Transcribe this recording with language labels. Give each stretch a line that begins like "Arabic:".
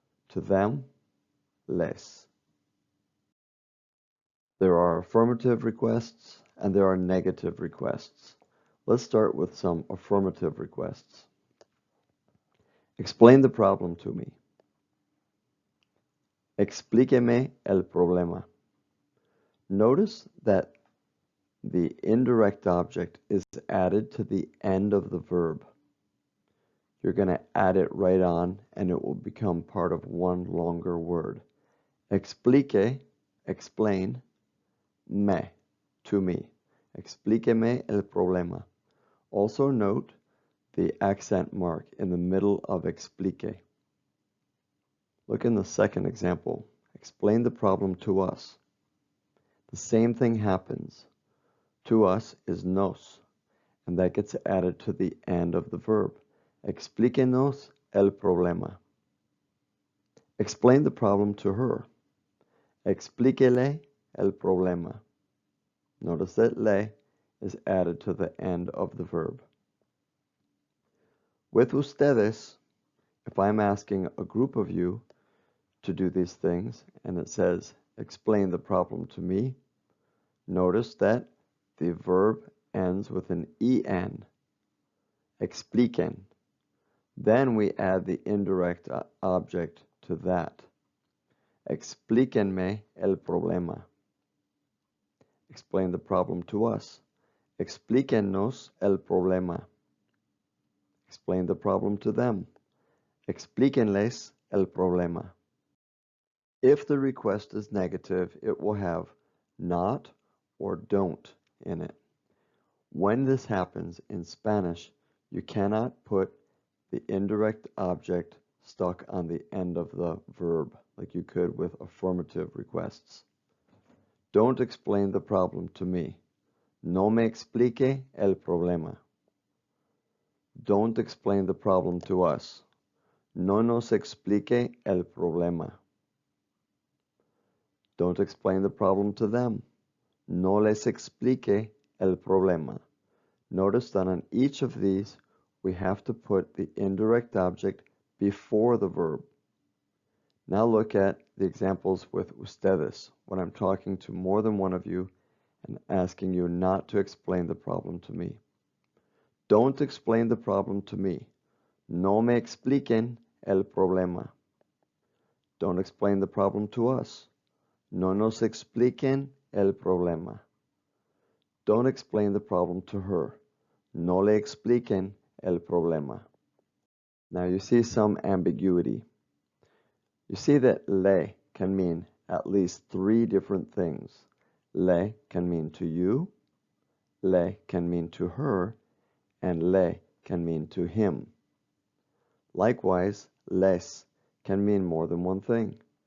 English: To them, les. There are affirmative requests and there are negative requests. Let's start with some affirmative requests. Explain the problem to me.
Spanish: Explíqueme el problema.
English: Notice that the indirect object is added to the end of the verb. You're going to add it right on and it will become part of one longer word. Explique, explain, me, to me.
Spanish: Explíqueme el problema.
English: Also note the accent mark in the middle of explique. Look in the second example. Explain the problem to us. The same thing happens. To us is nos, and that gets added to the end of the verb.
Spanish: Explíquenos el problema.
English: Explain the problem to her.
Spanish: Explíquele el problema.
English: Notice that le is added to the end of the verb. With ustedes, if I'm asking a group of you to do these things, and it says, explain the problem to me, notice that the verb ends with an en, expliquen. Then we add the indirect object to that.
Spanish: Explíquenme el problema.
English: Explain the problem to us.
Spanish: Explíquennos el problema.
English: Explain the problem to them.
Spanish: Explíquenles el problema.
English: If the request is negative, it will have not or don't in it. When this happens in Spanish, you cannot put the indirect object stuck on the end of the verb like you could with affirmative requests. Don't explain the problem to me.
Spanish: No me explique el problema.
English: Don't explain the problem to us.
Spanish: No nos explique el problema.
English: Don't explain the problem to them.
Spanish: No les explique el problema.
English: Notice that on each of these, we have to put the indirect object before the verb. Now look at the examples with ustedes, when I'm talking to more than one of you and asking you not to explain the problem to me. Don't explain the problem to me.
Spanish: No me expliquen el problema.
English: Don't explain the problem to us.
Spanish: No nos expliquen el problema.
English: Don't explain the problem to her.
Spanish: No le expliquen el problema.
English: Now you see some ambiguity. You see that le can mean at least three different things. Le can mean to you, le can mean to her, and le can mean to him. Likewise, les can mean more than one thing.